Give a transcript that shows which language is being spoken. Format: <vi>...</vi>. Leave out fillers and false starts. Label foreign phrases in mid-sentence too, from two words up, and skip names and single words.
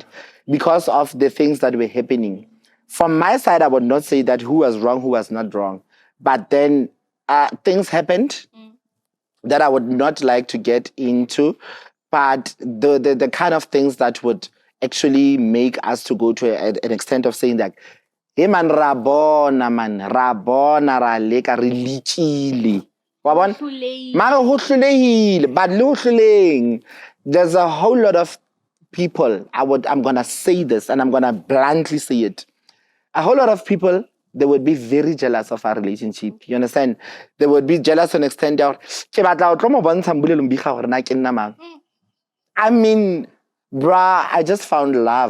<en>Because of the things that were happening. From my side, I would not say that who was wrong, who was not wrong. But then things happened that I would not like to get into. But the kind of things that would actually make us to go to an extent of saying that, hey man,</en> <st>rabona, ra leka, re lichile.</st> <en>But there's a whole lot of people, I'm gonna say this and I'm gonna bluntly say it. A whole lot of people, they would be very jealous of our relationship. You understand? They would be jealous to an extent that I mean, bruh, I just found love.</en>